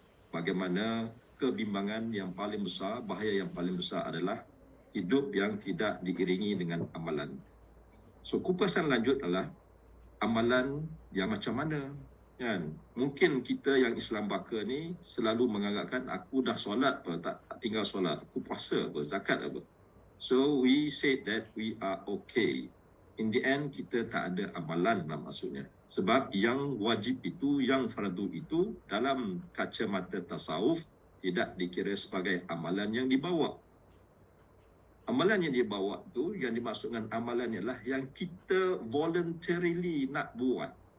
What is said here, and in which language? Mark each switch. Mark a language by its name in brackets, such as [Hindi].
[Malay] Bagaimana kebimbangan yang paling besar, bahaya yang paling besar adalah hidup yang tidak diiringi dengan amalan. So kupasan lanjut adalah amalan yang macam mana, kan? Mungkin kita yang Islam baka ni selalu menganggapkan aku dah solat apa, tak tinggal solat, aku puasa apa, zakat apa. [English] So we say that we are okay. In the end [Malay] kita tak ada amalan lah maksudnya. Sebab yang wajib itu, yang fardu itu dalam kacamata tasawuf tidak dikira sebagai amalan yang dibawa. Amalan yang dibawa itu, yang dimaksudkan amalan ialah yang kita voluntarily nak buat.